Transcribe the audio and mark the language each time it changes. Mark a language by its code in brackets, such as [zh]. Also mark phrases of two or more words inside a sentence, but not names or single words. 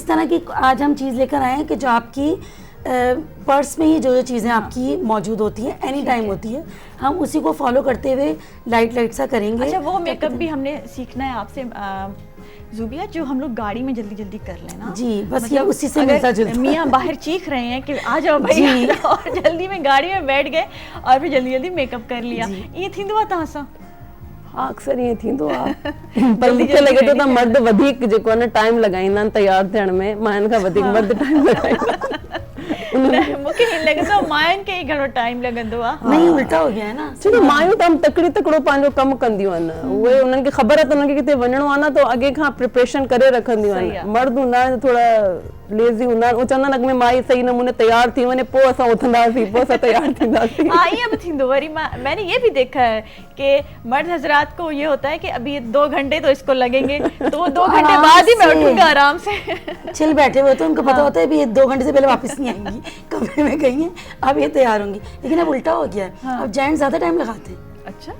[ur] اس طرح کی آج ہم چیز لے کر آئے ہیں کہ جو آپ کی پرس میں ہی جو چیزیں آپ کی موجود ہوتی ہیں, [en] any time [ur] ہوتی ہے، ہم اسی کو فالو کرتے ہوئے لائٹ سا کریں گے. اچھا، وہ میک اپ بھی ہم نے سیکھنا ہے آپ سے زوبیہ، جو ہم لوگ گاڑی میں جلدی جلدی کر لینا جی، بس یہ اسی سے ملتا جلتا. میاں باہر چیخ رہے ہیں کہ آ جاؤ بھائی، آ جاؤ، اور جلدی میں گاڑی میں بیٹھ گئے اور پھر جلدی جلدی میک اپ کر لیا. [sd] ये थींदो आहे तव्हां सां? हाँ, अक्सर ईअं थींदो आहे, पर मूंखे लॻे थो त मर्द वधीक जेको आहे न टाइम लॻाईंदा आहिनि तयारु थियण में, मायुनि खां वधीक मर्द टाइम लॻाईंदा। मूंखे हीअं लॻंदो मायुनि खे ई घणो टाइम लॻंदो आहे। [ur] نہیں، الٹا ہو گیا ہے نا. [sd] छोकी मायूं तमामु तकिड़ो पंहिंजो कमु कंदियूं आहिनि, उहे उन्हनि खे ख़बर आहे त उन्हनि खे किथे वञिणो आहे न, त अॻे खां प्रिपरेशन करे रखंदियूं आहिनि। मर्द हूंदा आहिनि थोरा लेज़ी हूंदा आहिनि, उहे चवंदा आहिनि अॻ में माई सही नमूने तयारु थी वञे पोइ असां उथंदासीं, पोइ असां तयारु थींदासीं। हाँ, ये भी थींदो वरी। [ur] میں نے یہ بھی دیکھا ہے کہ مرد حضرات کو یہ ہوتا ہے کہ ابھی 2 گھنٹے تو اس کو لگیں گے، تو 2 گھنٹے بعد ہی میں اٹھوں گا آرام سے. چل بیٹھے ہوئے تو ان کو پتا ہوتا ہے بھی یہ 2 گھنٹے سے پہلے واپس نہیں آئیں گی، کمرے میں گئی ہیں، اب یہ تیار ہوں گی. لیکن اب الٹا ہو گیا ہے، اب جینٹس زیادہ ٹائم لگاتے ہیں